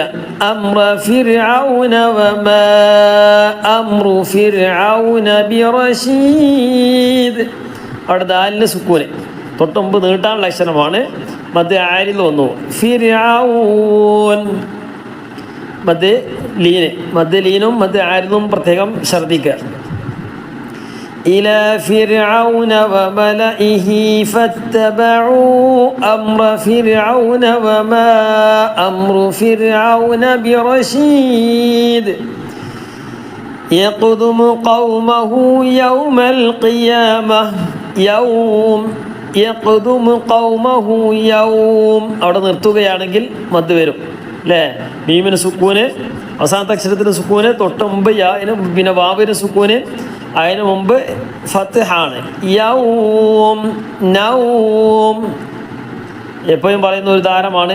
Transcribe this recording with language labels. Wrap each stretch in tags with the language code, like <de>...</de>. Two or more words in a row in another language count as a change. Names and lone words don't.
<ar>أمر فرعون وما أمر فرعون برشيد.</ar> <ml>അവിടെ ദാലിന് സുക്കൂന്, തൊട്ടുമ്പ് നീട്ടാനുള്ള അക്ഷരമാണ്. മദ് ആരിൽ വന്നു. ഫിർഔൻ മദ് ലീനും മദ് ആരിലും പ്രത്യേകം ശ്രദ്ധിക്കുക.</ml> <ar>إلى فرعون وملئه فاتبعوا أمر فرعون وما أمر فرعون برشيد يقدم قومه يوم القيامة يقدم قومه يوم.</ar> <ml>അവിടെ നിർത്തുകയാണെങ്കിൽ മദ് വരും അല്ലേ? മീമിന് സുക്കൂന്, അവസാനത്തെ അക്ഷരത്തിന് സുക്കൂന്, തൊട്ട് മുമ്പ് യാഇന് പിന്നെ വാവിന് സുക്കൂന്, അതിന് മുമ്പ് ഫത്ഹാണ്. യൗം നൗം എപ്പോഴും പറയുന്ന ഒരു താരമാണ്.</ml>